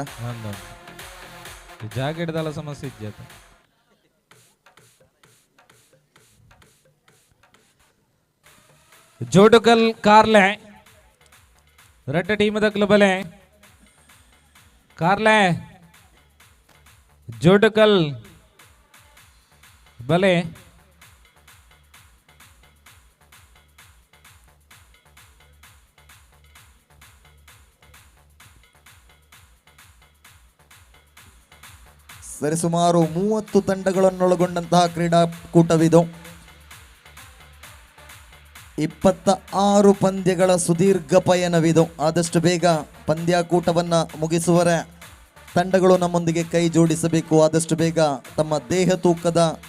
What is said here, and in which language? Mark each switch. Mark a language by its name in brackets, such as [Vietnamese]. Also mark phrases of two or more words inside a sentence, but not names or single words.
[Tulu] ಜಾಗೆಡ್ದಲ್ಲ ಸಮಸ್ಯೆ ಇಜ್ಜಾತ ಜೋಡುಗಲ್ ಕಾರ್ಲೆ ರೆಡ್ ಟೀಮದ ಕ್ಲಬಲೆ ಕಾರ್ಲೆ ಜೋಡುಗಲ್ ಬಲೆ [Kannada] ಸರಿಸುಮಾರು 30 ತಂಡಗಳನ್ನೊಳಗೊಂಡಂತಹ ಕ್ರೀಡಾಕೂಟವಿದು 26 ಪಂದ್ಯಗಳ ಸುದೀರ್ಘ ಪಯಣವಿದು ಆದಷ್ಟು ಬೇಗ ಪಂದ್ಯಾಕೂಟವನ್ನ ಮುಗಿಸುವರೆ ತಂಡಗಳು ನಮ್ಮೊಂದಿಗೆ ಕೈ ಜೋಡಿಸಬೇಕು ಆದಷ್ಟು ಬೇಗ ತಮ್ಮ ದೇಹ ತೂಕದ